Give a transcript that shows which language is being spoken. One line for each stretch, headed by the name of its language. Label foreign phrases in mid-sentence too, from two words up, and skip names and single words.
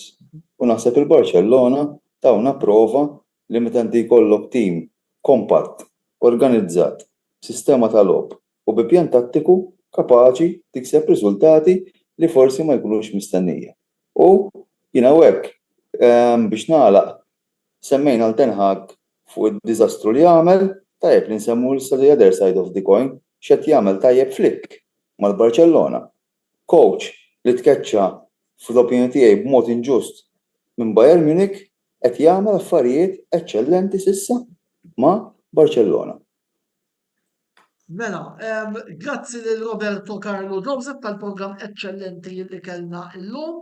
Maltese: U naħseb il-Barcellona tawna prova li meta inti jkollok tim kompatt, organizzat, sistema tal-logħob u bi pjan tattiku kapaċi tikseb riżultati li forsi ma jkunux mistennija. U jiena hekk biex nagħlaq semmejna Ten Hag fuq id-diżastru li jagħmel, tajjeb li nsemmu
English: the other side of the coin
Maltese: x'qed jagħmel tajjeb Flick mal-Barcellona. Coach li tkeċċa fl-opinjoni tiegħi b'mod inġust minn Bayern Munich qed jagħmel affarijiet eċċellenti s'issa ma' Barcellona. Mela, grazzi lil Roberto Carlo Joseph tal-programm eċċellenti li kellna illum.